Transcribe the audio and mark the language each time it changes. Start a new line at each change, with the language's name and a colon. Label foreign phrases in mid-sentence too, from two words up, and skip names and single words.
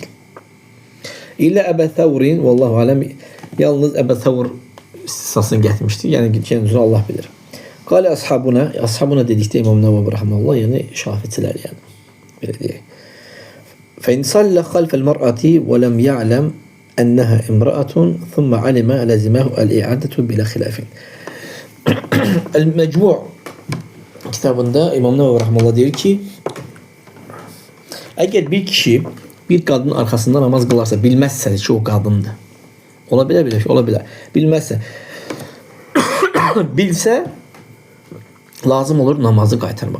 Turkish: İlla Ebu Thawr'in
Arabic: والله أعلم,
Turkish: yalnız Ebu Thawr istisnasını getirmişti. Yani kendisini Allah bilir.
Arabic: قال أصحابنا
Turkish: dedikte İmam Nevevi rahmetullah, yani Şafiiler yani. Böyle diye.
Arabic: فإن صلى خلف المرأة ولم يعلم أنها امرأة ثم علم لزمه الإعادة بلا خلاف.
Turkish: El-Mecmu' kitabında İmam Nevevi rahmetullah diyor ki eğer bir kişi bir kadının arkasında namaz kılarsa, bilmezse ki o kadındı. Olabilir. Bilmezse.
Azerbaijani: Bilse lazım olur namazı qaytarmağa.